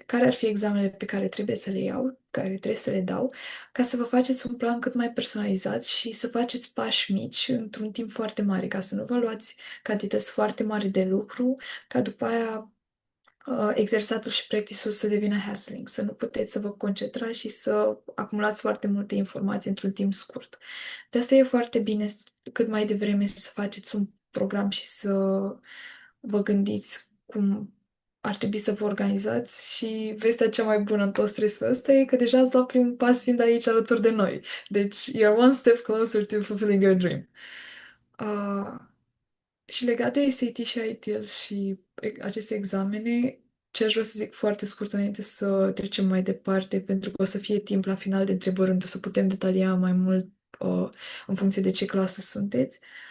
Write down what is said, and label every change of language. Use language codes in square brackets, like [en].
[ro] Care ar fi examenele pe care trebuie să le iau, care trebuie să le dau, ca să vă faceți un plan cât mai personalizat și să faceți pași mici într-un timp foarte mare, ca să nu vă luați cantități foarte mari de lucru, ca după aia exersatul și practice-ul să devină hassling, să nu puteți să vă concentrați și să acumulați foarte multe informații într-un timp scurt. De asta e foarte bine cât mai devreme să faceți un program și să vă gândiți cum ar trebui să vă organizați și vestea cea mai bună în tot stresul ăsta e că deja ați luat primul pas fiind aici alături de noi. Deci, [en] you're one step closer to fulfilling your dream. [ro] Uh, și legat de SAT și IELTS și aceste examene, ce aș vrea să zic foarte scurt înainte să trecem mai departe, pentru că o să fie timp la final de întrebări unde o să putem detalia mai mult în funcție de ce clasă sunteți.